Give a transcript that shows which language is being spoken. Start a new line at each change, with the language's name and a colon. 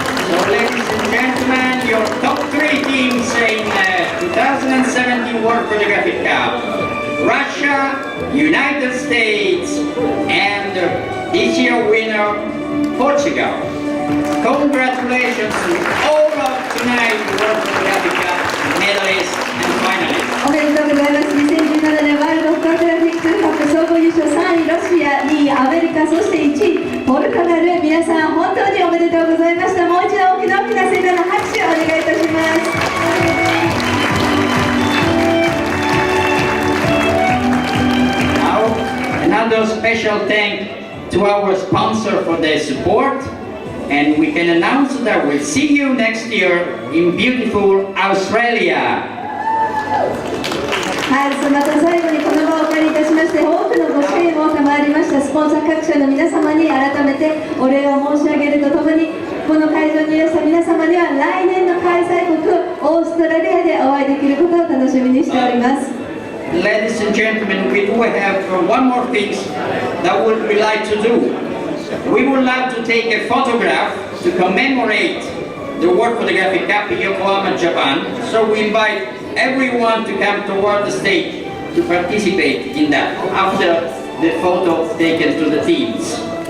English: So, ladies and gentlemen, your top 3 teams in 2017 World Photographic Cup: Russia, United States, and this year winner, Portugal. Congratulations to all of tonight's World Photographic Cup medalists and finalists.
Japanese: おめでとうございます。2017年ワールドフォトグラフィックカップ総合優勝3位ロシア、2位アメリカ、そして1位ポルトガル、皆さん本当におめでとうございました。もう一度大きな大きな盛大な拍手をお願いいたします。
English: Another special thank to our sponsor for their support, and we can announce that we'll see you next year in beautiful Australia.
Japanese: はい、また最後にこの場をお借りいたしまして、多くのご支援を賜りましたスポンサー各社の皆様に改めてお礼を申し上げるとともに、この会場にいらした皆様には来年の開催国オーストラリアでお会いできることを楽しみにしております。
English: Ladies and gentlemen, we do have one more thing that we like to do. We would like to take a photograph to commemorate the World Photographic Cup in Yokohama, Japan. So we invite everyone to come toward the stage to participate in that after the photo taken to the teams.